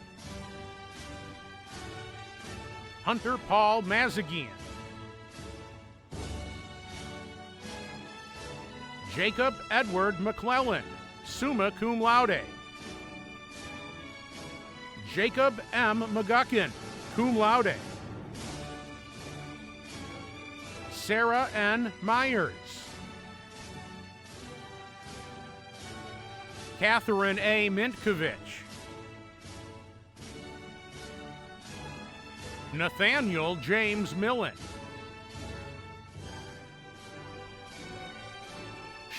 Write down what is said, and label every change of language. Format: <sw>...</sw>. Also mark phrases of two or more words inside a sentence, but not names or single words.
<en>Hunter Paul Mazagian. Jacob Edward McClellan,</en> <la>summa cum laude.</la> <en>Jacob M.</en> <la>McGuckin, cum laude.</la> <en>Sarah N. Myers. Catherine A. Mintkovich. Nathaniel James Millen.</en>